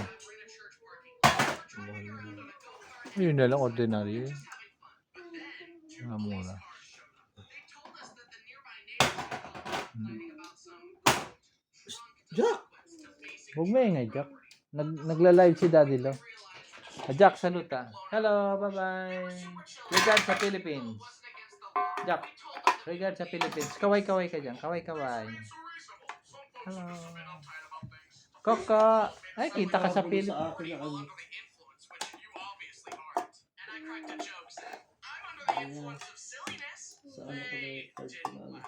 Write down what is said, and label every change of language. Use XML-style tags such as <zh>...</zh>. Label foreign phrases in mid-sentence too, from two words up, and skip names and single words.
<tl>Mahal na. Yun na lang, ordinary. Mura. Jack! Huwag mo ingay, Jack. Nagla-live si Daddy Lo.</tl> <it>Jack, saluta.</it> <en>Hello, bye-bye.</en> <tl>Regard sa Philippines. Jack, regard sa Philippines. Kaway-kaway ka dyan. Kaway-kaway. Hello. Coco. Ay, kita ka sa Philippines. Sa akin na ano. Sa ano ko na yung card ko na ano.</tl>